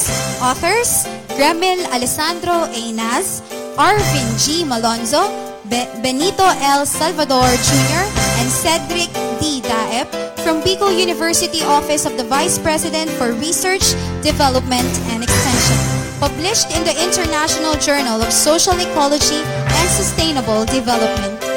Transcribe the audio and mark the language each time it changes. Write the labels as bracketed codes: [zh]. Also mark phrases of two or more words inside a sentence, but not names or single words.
[en] Authors, Gremil Alessandro A. Naz, Arvin G. Malonzo, Benito L. Salvador Jr., and Cedric D. Daep from Bicol University Office of the Vice President for Research, Development, and Extension. Published in the International Journal of Social Ecology and Sustainable Development.